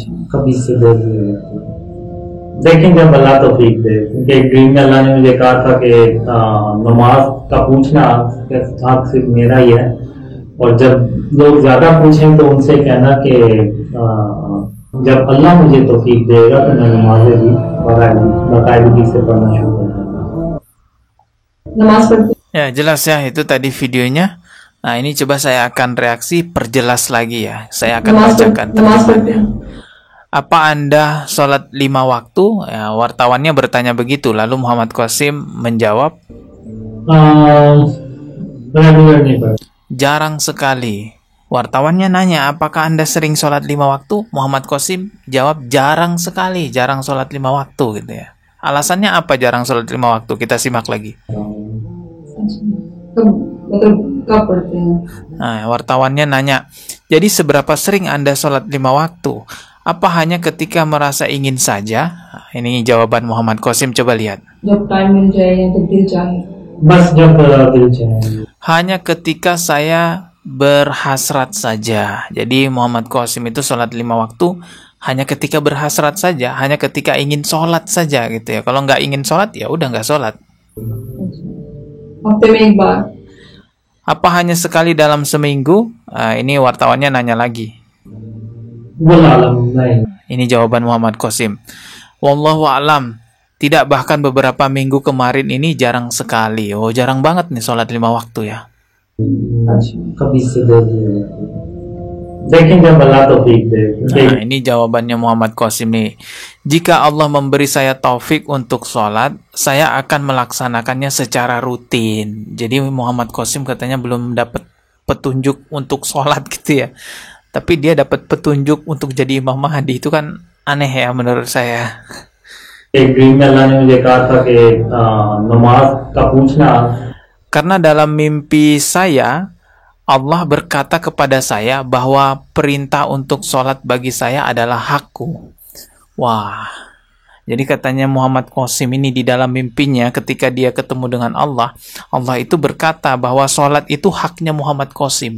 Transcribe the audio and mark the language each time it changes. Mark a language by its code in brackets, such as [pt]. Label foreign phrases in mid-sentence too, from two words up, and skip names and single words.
[ur] کبھی سے دیکھیں جب اللہ توفیق دے، کیونکہ ایک ڈریم میں اللہ نے مجھے کہا تھا کہ نماز کا پوچھنا حق صرف میرا ہی ہے، اور جب لوگ زیادہ پوچھیں تو ان سے کہنا کہ جب اللہ مجھے توفیق دے گا تو میں نمازیں بھی باقاعدگی سے پڑھنا شروع کر دوں گا. نماز پڑھتے ہیں? [id] Ya jelas ya, itu tadi videonya. Nah, ini coba saya akan reaksi, perjelas lagi ya. Saya akan bacakan. [ur] نماز پڑھتے ہیں? [id] Apa Anda sholat 5 waktu? Ya, wartawannya bertanya begitu. Lalu Muhammad Qasim menjawab, [ur] ریگولر نہیں پڑھتا. [id] jarang sekali. Wartawannya nanya, apakah Anda sering sholat 5 waktu? Muhammad Qasim jawab, jarang sekali, jarang sholat 5 waktu gitu ya. Alasannya apa jarang sholat 5 waktu? Kita simak lagi. [ur] اچھا، کب پڑھتے ہیں? [id] Nah, wartawannya nanya, jadi seberapa sering Anda sholat 5 waktu? Apa hanya ketika merasa ingin saja? Nah, ini jawaban Muhammad Qasim, coba lihat. [ur] جب ٹائم مل جائے یا جب دل چاہے? بس جب دل چاہے. [id] Hanya ketika saya berhasrat saja. Jadi Muhammad Qasim itu sholat 5 waktu hanya ketika berhasrat saja, hanya ketika ingin sholat saja gitu ya. Kalau nggak ingin sholat ya udah nggak sholat. [ur] ہفتے میں ایک بار? [id] Apa hanya sekali dalam seminggu? Nah, ini wartawannya nanya lagi. [ur] وہ عالم نہیں. [id] Ini jawaban Muhammad Qasim. [ar] والله أعلم. [id] Tidak, bahkan beberapa minggu kemarin ini jarang sekali. Oh, jarang banget nih sholat 5 waktu ya. [ur] کبھی سے دیکھیں جب اللہ توفیق دے. [id] Nah, ini jawabannya Muhammad Qasim nih. Jika Allah memberi saya taufik untuk sholat, saya akan melaksanakannya secara rutin. Jadi Muhammad Qasim katanya belum dapat petunjuk untuk sholat gitu ya. Tapi dia dapat petunjuk untuk jadi Imam Mahdi. Itu kan aneh ya menurut saya. [ur] ایک ڈریم میں اللہ نے مجھے کہا تھا کہ نماز کا پوچھنا. [id] Karena dalam mimpi saya, Allah berkata kepada saya bahwa perintah untuk sholat bagi saya adalah hakku. Wah, jadi katanya Muhammad Qasim ini di dalam mimpinya ketika dia ketemu dengan Allah, Allah itu berkata bahwa sholat itu haknya Muhammad Qasim.